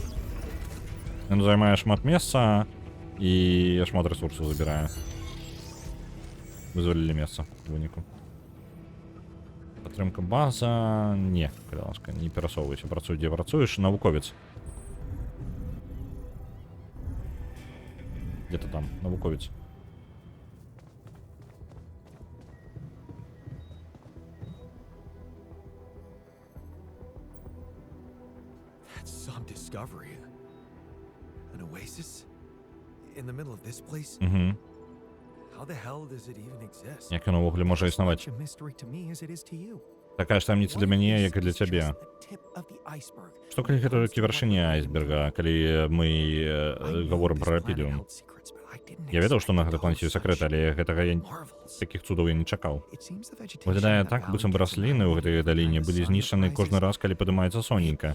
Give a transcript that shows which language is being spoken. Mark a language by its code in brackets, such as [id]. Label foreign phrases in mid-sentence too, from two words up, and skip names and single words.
[be] Ён займае шмат месца і шмат ресурсаў забірае. Вызвалілі месца у выніку. Падтрымка база... Не, калі ласка, не перасоўвайся. Працуй, дзе працуеш. Навуковец. [ru] Где-то там, [be] навуковец. [en] That's some discovery. An oasis? In the middle of this place? Угу. How the hell does it even exist? [be] Як яно ўвогуле можа існаваць? [en] Such a mystery to me as it is to you. [be] Такая ж таямніца для мяне, як і для цябе. Што калі гэта толькі вяршыня айсберга, калі мы гаворым пра рапідыум? Я ведаў, што на гэтай планеце ёсць сакрэты, але гэтага такіх цудаў я не чакаў. Выглядае так, быццам бы расліны ў гэтай даліне былі знішчаны кожны раз, калі падымаецца сонейка.